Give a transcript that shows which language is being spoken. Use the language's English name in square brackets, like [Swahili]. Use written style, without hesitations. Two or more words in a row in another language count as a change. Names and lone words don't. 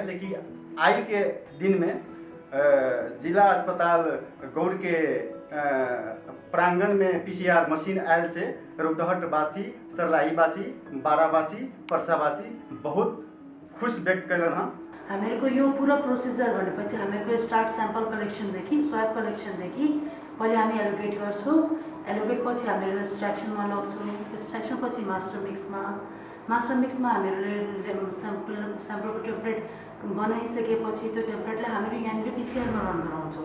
[Hindi] लेकिन आज के दिन में जिला अस्पताल गौड़ के प्रांगण में पीसीआर मशीन आयल से रौतहटवासी, सर्लाहीवासी, बारावासी, पर्सावासी बहुत खुश व्यक्त कलन हैं। [Nepali] हामीहरूको यो पुरा प्रोसिजर भनेपछि हामीहरूको [English] start sample collectionदेखि swab collectionदेखि [Nepali] पहिले हामी एलोकेट गर्छौँ। एलोकेट पछि हामीहरू एक्सट्र्याक्सनमा लग्छौँ। एक्सट्र्याक्सन पछि [English] master mixमा [Nepali] हामीहरूले स्याम्पलको टेम्प्लेट बनाइसकेपछि त्यो टेम्प्लेटलाई हामीहरू यहाँनिर पिसिआरमा रन गराउँछौँ।